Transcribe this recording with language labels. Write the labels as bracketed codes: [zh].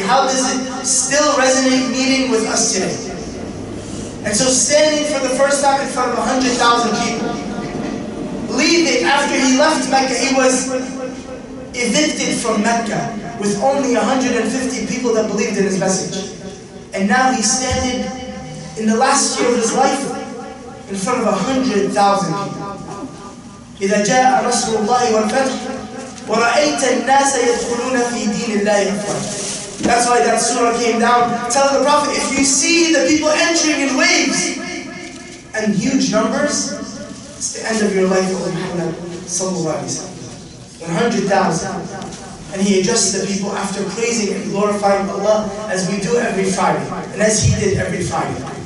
[en] How does it still resonate, meaning with us today? And so standing for the first time in front of 100,000 people, leaving after he left Mecca, he was evicted from Mecca with only 150 people that believed in his message. And now he's standing in the last year of his life in front of 100,000 people. [ar] إذا جاء نصر الله والفتح وَرَأَيْتَ النَّاسَ يَدْخُلُونَ فِي دِينِ اللَّهِ أَفْوَاجًا. [en] That's why that surah came down telling the Prophet, if you see the people entering in waves and huge numbers, it's the end of your life, O Muhammad sallallahu alaihi wasallam. 100,000. And he addressed the people after praising and glorifying Allah as we do every Friday, and as he did every Friday.